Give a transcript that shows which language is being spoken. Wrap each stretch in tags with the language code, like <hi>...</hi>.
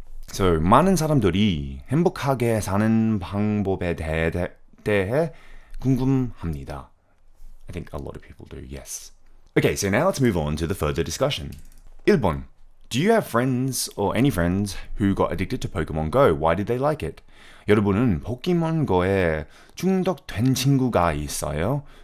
<ko>So 많은 사람들이 행복하게 사는 방법에 대해 궁금합니다.</ko> <en>I think a lot of people do, yes. Okay, so now let's move on to the further discussion.</en> <ko>1번.</ko> <en>Do you have friends or any friends who got addicted to Pokemon Go? Why did they like it?</en> <ko>여러분은 포켓몬고에 중독된 친구가 있어요?</ko>